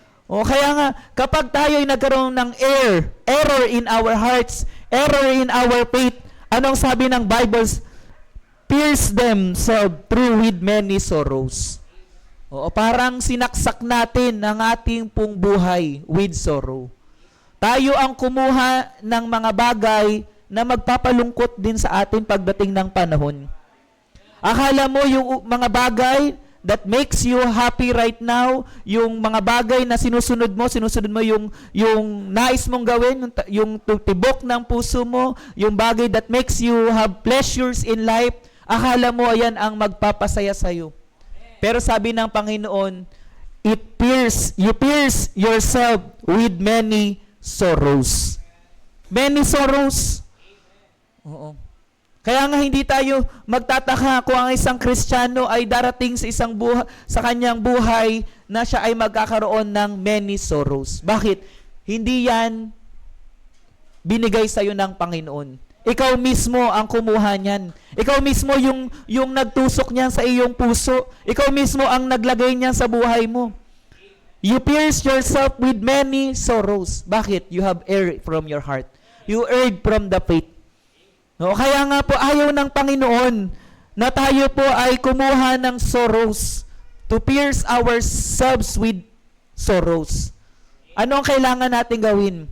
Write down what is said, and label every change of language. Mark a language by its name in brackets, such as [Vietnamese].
[Filipino] O kaya nga, kapag tayo ay nagkaroon ng [English] error in our hearts, error in our faith, [Filipino] anong sabi ng Bible? [English] Pierce themselves through with many sorrows. [Filipino] O parang sinaksak natin ang ating pong buhay [English] with sorrow. [Filipino] Tayo ang kumuha ng mga bagay na magpapalungkot din sa atin pagdating ng panahon. Akala mo yung mga bagay [English] that makes you happy right now, [Filipino] yung mga bagay na sinusunod mo yung nais mong gawin, yung tibok ng puso mo, yung bagay [English] that makes you have pleasures in life, [Filipino] akala mo ayan ang magpapasaya sa'yo. Pero sabi ng Panginoon, [English] you pierce yourself with many sorrows. Many sorrows. Oo. [Filipino] Kaya nga hindi tayo magtataka kung ang isang Kristiyano ay darating sa kanyang buhay na siya ay magkakaroon ng [English] many sorrows. [Filipino] Bakit? Hindi yan binigay sa iyo ng Panginoon. Ikaw mismo ang kumuha niyan. Ikaw mismo yung nagtusok niyan sa iyong puso. Ikaw mismo ang naglagay niyan sa buhay mo. [English] You pierce yourself with many sorrows. [Filipino] Bakit? [English] You have erred from your heart. You erred from the faith. [Filipino] No, kaya nga po ayaw ng Panginoon na tayo po ay kumuha ng sorrows, [English] to pierce ourselves with sorrows. [Filipino] Ano ang kailangan natin gawin?